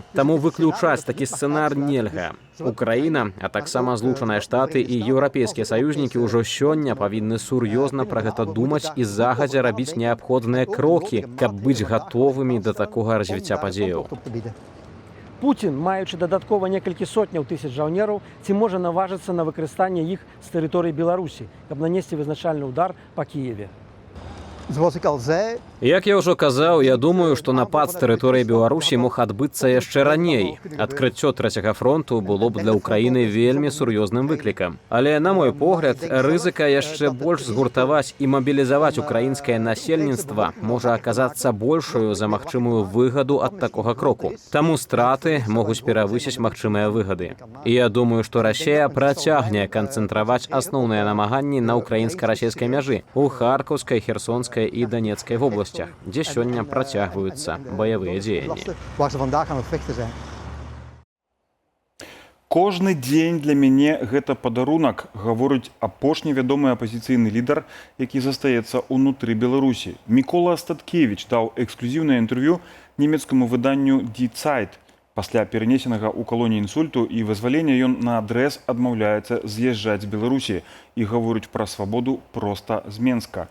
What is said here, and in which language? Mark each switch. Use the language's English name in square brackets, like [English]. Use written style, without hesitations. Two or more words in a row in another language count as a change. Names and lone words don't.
[Belarusian] Таму выключаць такі сцэнар нельга. Украіна, а таксама Злучаныя Штаты і еўрапейскія саюзнікі ўжо сёння павінны сур'ёзна пра гэта думаць і загадзя рабіць неабходныя крокі, каб быць гатовымі да такога развіцця падзеяў. Пуцін, маючы дадаткова некалькі сотняў тысяч жаўнераў, ці можа наважыцца на выкарыстанне іх з тэрыторыі Беларусі, каб нанесці вызначальны ўдар па Кіеве? [Dutch] Zoals ik al zei, [Belarusian] Як я ўжо казаў, я думаю, што напад з тэрыторыі Беларусі мог адбыцца яшчэ раней. Адкрыццё трэцяга фронту было б для Ўкраіны вельмі сур'ёзным выклікам. Але, на мой погляд, рызыка яшчэ больш згуртаваць і мабілізаваць украінскае насельніцтва можа аказацца большую за магчымую выгаду ад такога кроку. Таму страты могуць перавысіць магчымыя выгады. І я думаю, што Расія працягне канцэнтраваць асноўныя намаганні на украінска-расійскай мяжы у Харкаўскай, Херсонскай і Данецкай вобласцях, дзе сёння працягваюцца баявыя дзеянні. [Dutch] waar ze vandaag aan het vechten zijn. [Belarusian] Кожны дзень для мяне гэта падарунак, гаворыць апошні вядомы апазіцыйны лідар, які застаецца ўнутры Беларусі. Мікола Статкевіч даў эксклюзіўнае інтэрв'ю нямецкаму выданню Die Zeit. Пасля перанесенага ў калоніі інсульту і вызвалення ён наадрэз адмаўляецца з'язджаць з Беларусі і гаворыць пра свабоду проста з Менска.